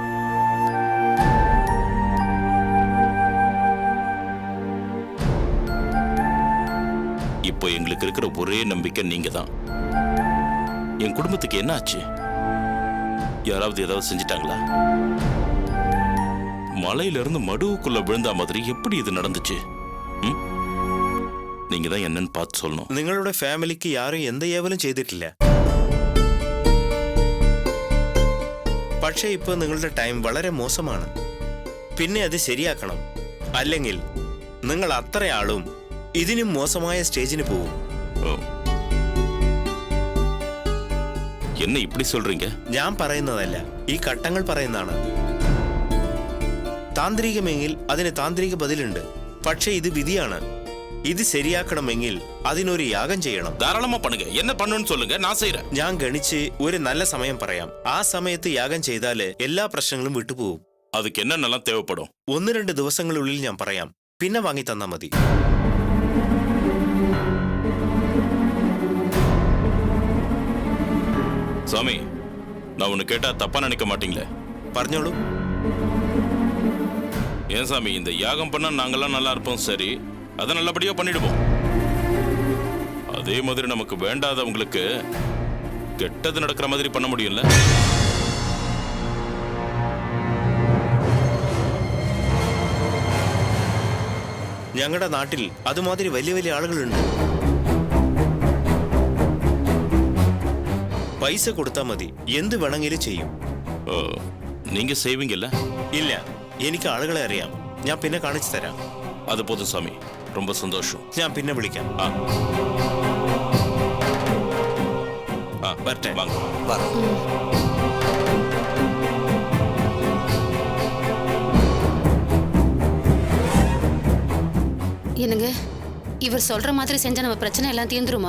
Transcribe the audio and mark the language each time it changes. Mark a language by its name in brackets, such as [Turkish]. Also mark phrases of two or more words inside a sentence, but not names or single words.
[Tamil] இப்போ எங்களுக்கு இருக்கிற ஒரே நம்பிக்கை நீங்க தான். என் குடும்பத்துக்கு என்ன ஆச்சு? யாராவது ஏதாவது செஞ்சிட்டாங்களா? மலையில இருந்து மடுவுக்குள்ள விழுந்த மாதிரி எப்படி இது நடந்துச்சு? நீங்க தான் என்னன்னு பார்த்து சொல்லணும். [Malayalam] നിങ്ങളുടെ ഫാമിലിക്ക് യാരും എന്ത് ഏവലും ചെയ്തിട്ടില്ല. പക്ഷേ ഇപ്പോൾ നിങ്ങളുടെ ടൈം വളരെ മോശമാണ്. പിന്നെ അത് ശരിയാക്കണം. അല്ലെങ്കിൽ നിങ്ങൾ അത്രയാളും ഇതിനും മോശമായ സ്റ്റേജിന് പോകും. [Tamil] என்ன இப்படி சொல்றீங்க? [Malayalam] ഞാൻ പറയുന്നതല്ല, ഈ ഘട്ടങ്ങൾ പറയുന്നതാണ്. താന്ത്രികമെങ്കിൽ അതിന് താന്ത്രിക ബദലുണ്ട്. പക്ഷേ ഇത് വിധിയാണ്. ഇത് ശരിയാക്കണമെങ്കിൽ അതിനൊരു യാഗം ചെയ്യണം. [Tamil] தாராளமா பண்ணுங்க. என்ன பண்ணணும்னு சொல்லுங்க, நான் செய்யறேன். [Malayalam] ഞാൻ ഗണിച്ച് ഒരു നല്ല സമയം പറയാം. ആ സമയത്ത് യാഗം ചെയ്താല് എല്ലാ പ്രശ്നങ്ങളും വിട്ടുപോകും. [Tamil] அதுக்கு என்னென்னலாம் தேவைப்படும்? [Malayalam] 1-2 ദിവസങ്ങളുള്ളിൽ ഞാൻ പറയാം. പിന്നെ വാങ്ങി തന്നാ മതി. [Tamil] சாமி, நான் ஒன்னு கேட்டா தப்பா நினைக்க மாட்டீங்களே? [Malayalam] പറഞ്ഞോളൂ. [Tamil] ஏன் சாமி, இந்த யாகம் பண்ணா நாங்கெல்லாம் நல்லா இருப்போம், சரி, அதை நல்லபடியா பண்ணிடுவோம். அதே மாதிரி நமக்கு வேண்டாதவங்களுக்கு கெட்டது நடக்கிற மாதிரி பண்ண முடியும்ல? [Malayalam] ഞങ്ങളുടെ നാട്ടിൽ അതുമാതിരി വലിയ വലിയ ആളുകളുണ്ട്. പൈസ കൊടുത്താൽ മതി, എന്ത് വേണമെങ്കിലും ചെയ്യും. [Tamil] ஓ, நீங்க செய்வீங்கல்ல? [Malayalam] ഇല്ല, എനിക്ക് ആളുകളെ അറിയാം. ഞാൻ പിന്നെ കാണിച്ചു തരാം. [Tamil] அது போதும் சாமி, ரொம்ப சந்தோஷம். [Malayalam] ഞാൻ പിന്നെ വിളിക്കാം. [Tamil] வரட்டே, வாங்க. என்னங்க, இவர் சொல்ற மாதிரி செஞ்சா நம்ம பிரச்சனை எல்லாம் தீர்ந்துருமா?